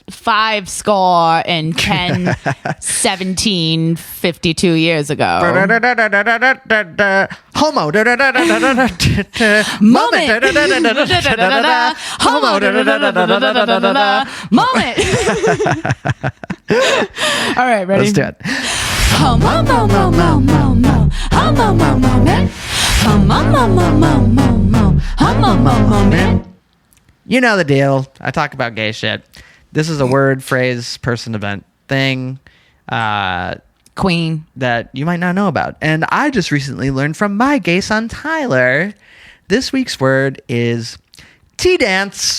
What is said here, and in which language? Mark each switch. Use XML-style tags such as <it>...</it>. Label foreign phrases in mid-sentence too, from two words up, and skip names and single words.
<en>5 score and 10, 17, 52 years ago. Homo. Moment. Homo. Moment. All right, ready? Let's do it. Homo, mo, mo, mo, mo, mo. Homo, mo, moment. Homo, mo, mo, mo, mo, mo. Homo, mo, moment. You know the deal. I talk about gay shit. This is a word, phrase, person, event, thing, queen, that you might not know about. And I just recently learned from my gay son, Tyler. This week's word is tea dance.</en>